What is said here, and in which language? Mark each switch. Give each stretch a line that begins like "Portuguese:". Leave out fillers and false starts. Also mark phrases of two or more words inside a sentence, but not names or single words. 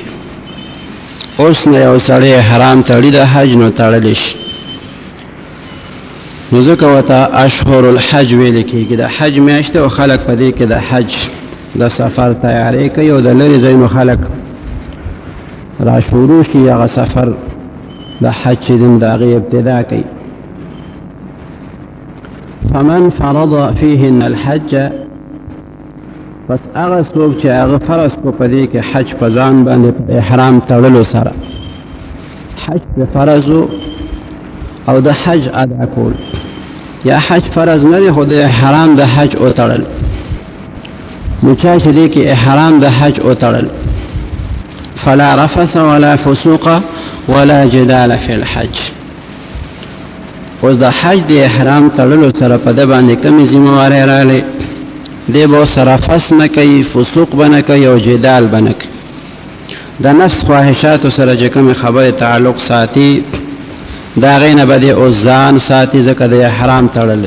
Pashto: اوس نه یو سړی احرام تړي د حج، نو تړلی شي، نو ځکه ورته
Arabic: اشهر الحج
Pashto: ویل کېږي. د حج میاشت او خلک په دې کې د حج د سفر تیاری کوي، او د لرې ځایونو خلک را شروع شي هغه سفر د حج چې د هغې ابتدا کوي.
Arabic: فمن فرض فيهن الحج،
Pashto: پس هغه څوک چې هغه فرض کو په دې کې حج په ځان باندې په احرام تړلو سره، حج په فرض او د حج ادا کول، یا حج فرض نه دی خو د احرام د حج وتړل. نو چا چې دې کې احرام د حج وتړل،
Arabic: فلا رفث ولا فسوق ولا جدال في الحج.
Pashto: اوس د حج د احرام تړلو سره په ده باندې کمې ذمهوارۍ راغلې، دی به ورسره رفث نه کوي، فسوق به نه کوي، او جدال به نه کوي. د نفس خواهشاتو سره چې کومې خبرې تعلق ساتي، د هغې نه به دی اوس ځان ساتي، ځکه د احرام تړلی.